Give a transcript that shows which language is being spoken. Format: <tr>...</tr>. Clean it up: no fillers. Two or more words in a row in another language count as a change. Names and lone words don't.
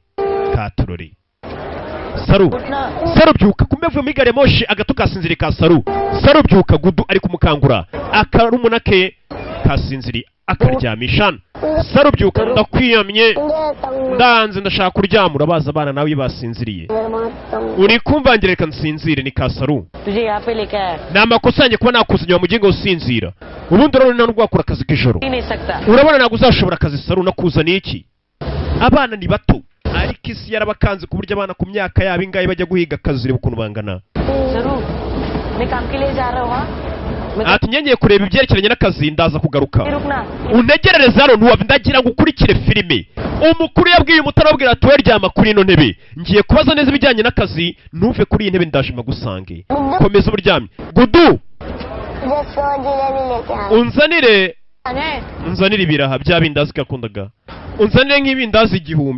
<rw>katurore saru saru byuka, kumevuye muri gari ya moshi agato kasinziriye ka saru. saru byuka, gudu ari kumukangura, akarumuna ke kasinziriye akaryamishana. saru byuka, ndakwiyamye ndanze ndashaka kuryama. urabaza abana nawe basinziriye, uri kumvangira reka nsinzire. ni ka saru.</rw> <hi>तुझे यहाँ पे लेकर आया.</hi> <rw>ni amakosa yanjye kuba nakuzanye wa mugingo usinzira. ubundi urabona ntabwo wakora akazi k'ijoro.</rw> <hi>नहीं सकता.</hi> <rw>urabona ntabwo uzashobora akazi saru, nakuzaniye iki? abana ni bato ariko isi yarabakanze ku buryo abana ku myaka yabo ingahe bajya guhiga akazi. ureba ukuntu bangana.</rw> <hi>जरूर मैं काम के लिए जा रहा हूँ. हाँ</hi> <rw>ati ngiye kureba ibyerekeranye n'akazi ndaza kugaruka.</rw> <hi>रुकना.</hi> <rw>unegerereza hano ntuwave, ndagira ngo ukurikire filime. umukuru yabwiye umuto arabwira ati we ryama kuri ino ntebe, ngiye kubaza neza ibijyanye n'akazi, ntuve kuri iyi ntebe ndaje magusange. komeza uburyamye. gudu unzanire ibiraha bya bindazi gakundaga, unzanire nk'ibindazi 1000.</rw>